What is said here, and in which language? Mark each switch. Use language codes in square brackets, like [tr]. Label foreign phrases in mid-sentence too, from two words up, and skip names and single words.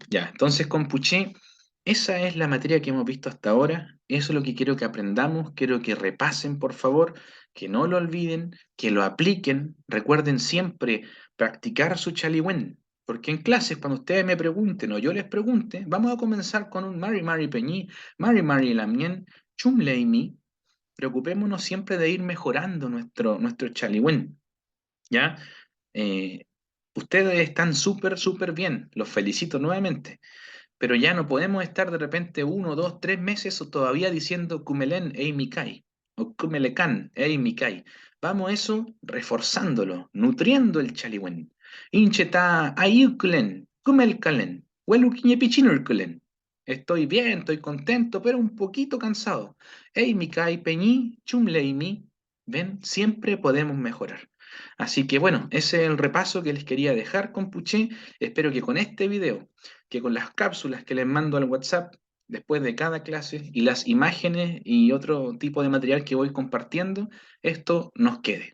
[es] Ya, entonces con Puché, esa es la materia que hemos visto hasta ahora. Eso es lo que quiero que aprendamos. Quiero que repasen, por favor, que no lo olviden, que lo apliquen. Recuerden siempre practicar su chaliwen. Porque en clases, cuando ustedes me pregunten o yo les pregunte, vamos a comenzar con un [arn] Mari Mari Peñi, Mari Mari Lamien, Chum Leimi. [es] Preocupémonos siempre de ir mejorando nuestro chaliwen, ¿ya? Eh, Ustedes están súper, súper bien, los felicito nuevamente, pero ya no podemos estar de repente 1, 2, 3 meses o todavía diciendo [arn] Kumelen ei Mikai [es] o [arn] Kumelekan ei Mikai. [es] Vamos eso reforzándolo, nutriendo el chaliwen. [arn] Incheta ayuklen, Kumelkalen, Hueluquiñepichinurkulen. [es] Estoy bien, estoy contento, pero un poquito cansado. [arn] Ei Mikai Peñi, Chumleimi. [es] Ven, siempre podemos mejorar. Así que bueno, ese es el repaso que les quería dejar con Puché. Espero que con este video, que con las cápsulas que les mando al WhatsApp después de cada clase y las imágenes y otro tipo de material que voy compartiendo, esto nos quede.